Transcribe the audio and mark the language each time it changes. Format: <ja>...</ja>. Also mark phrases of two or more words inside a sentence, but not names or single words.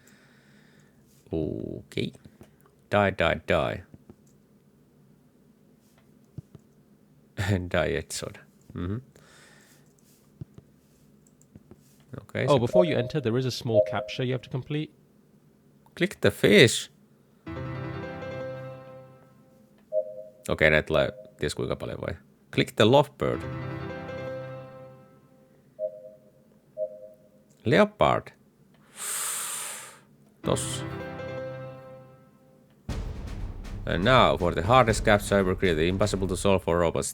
<en>Okay. Die. Diet soda. Okay. Oh, before you enter, there is a small captcha you have to complete. Click the fish.</en> <fi>Okei, näitä tulee ties kuinka paljon vai.</fi> <en>Click the lovebird. Leopard.</en> <fi>Tossa.</fi> <en>And now for the hardest captcha ever created, impossible to solve for robots.</en>